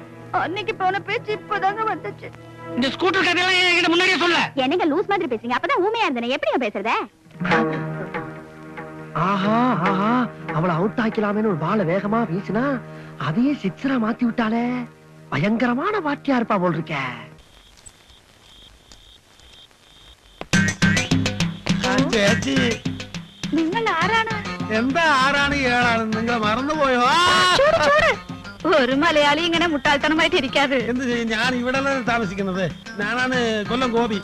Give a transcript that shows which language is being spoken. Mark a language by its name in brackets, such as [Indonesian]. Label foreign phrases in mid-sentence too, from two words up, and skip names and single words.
[Tamil] அன்னைக்கு போன பேச்சு இப்பதாங்க வந்துச்சு. இந்த ஸ்கூட்டர் கதையெல்லாம் என்கிட்ட முன்னாடியே சொல்ல. என்னங்க லூஸ் மாதிரி பேசுறீங்க? அப்பதான் ஊமையா இருந்தேன். எப்படிங்க பேசுறத? ஆஹா ஆஹா, அவளை அவுட் ஆக்கலாமேன்னு ஒரு பால வேகமா வீசினா அதையே சிக்ஸரா மாத்தி விட்டாளே. பயங்கரமான வாட்டியா இருப்பா போல் இருக்க. [Malayalam] ചേച്ചി നിങ്ങൾ ആരാണ്? എന്താ 6 7 നിങ്ങൾ മറന്നുപോയോ? ഒരു മലയാളി ഇങ്ങനെ മുട്ടാൾത്തനമായിട്ട് ഇരിക്കാതെ. എന്ത് ചെയ്യും? ഞാൻ ഇവിടെ താമസിക്കുന്നത്. ഞാനാണ് കൊല്ലം ഗോപി.